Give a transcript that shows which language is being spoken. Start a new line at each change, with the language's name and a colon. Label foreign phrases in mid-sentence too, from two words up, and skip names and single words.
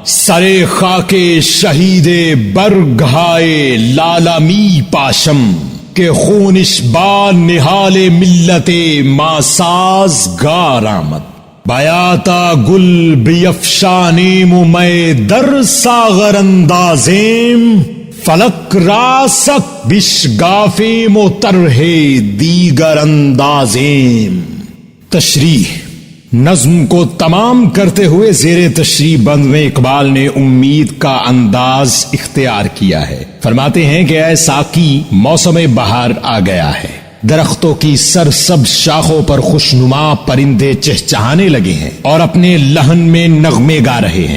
Persian: سر خاک شہید برگھائے لالا می پاشم، کہ خونش با نہال ملت ما سازگار آمد، بیاتا گل بیفشانیم و میں در ساغر اندازیم، فلک راسک بشگافیم و طرح دیگر اندازیم۔
Urdu: تشریح: نظم کو تمام کرتے ہوئے زیر تشریح بند میں اقبال نے امید کا انداز اختیار کیا ہے۔ فرماتے ہیں کہ اے ساقی، موسم بہار آ گیا ہے، درختوں کی سرسبز شاخوں پر خوشنما پرندے چہچہانے لگے ہیں اور اپنے لہن میں نغمے گا رہے ہیں۔